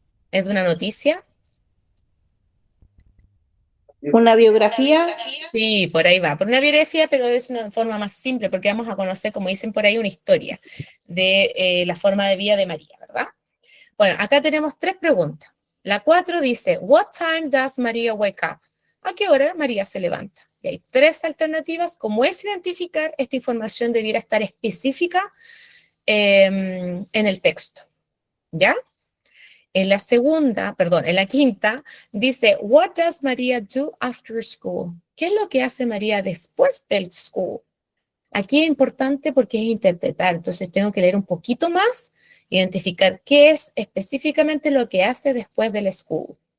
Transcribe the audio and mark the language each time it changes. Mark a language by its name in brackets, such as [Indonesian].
[Spanish] ¿Es de una noticia? Una biografía. Sí, por ahí va. Por una biografía, pero es una forma más simple, porque vamos a conocer, como dicen por ahí, una historia de la forma de vida de María, ¿verdad? Bueno, acá tenemos 3 preguntas. La 4 dice, [English] what time does Maria wake up? [Spanish] ¿A qué hora María se levanta? Y hay 3 alternativas. Como es identificar, esta información debiera estar específica en el texto, ¿ya? En la quinta, dice, [English] what does Maria do after school? [Spanish] ¿Qué es lo que hace María después del school? Aquí es importante porque es interpretar, entonces tengo que leer un poquito más, identificar qué es específicamente lo que hace después del school.